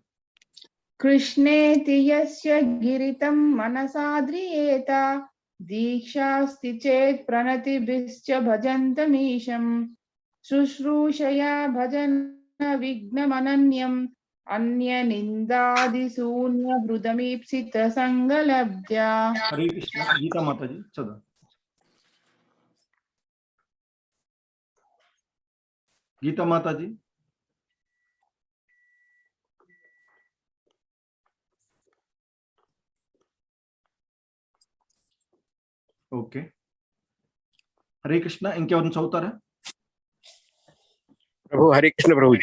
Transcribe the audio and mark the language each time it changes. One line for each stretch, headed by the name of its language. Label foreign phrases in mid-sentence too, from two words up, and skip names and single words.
Sanskrit: कृष्णेति यस्य गिरितं मनसा ध्रियेत दीक्षास्ति चेत् प्रणतिभिश्च भजन्तमीशम् शुश्रूषया भजन विघ्नमनन्यम् अन्यनिन्दादिशून्य हृदमीप्सित संगलब्ध्या
Telugu: हरे कृष्ण गीता माता जी चलो గీతా మాతాజీ. ఓకే, హరే కృష్ణ. ఇంకెవరిని చదువుతారా? ప్రభు హరే కృష్ణ ప్రభుజీ.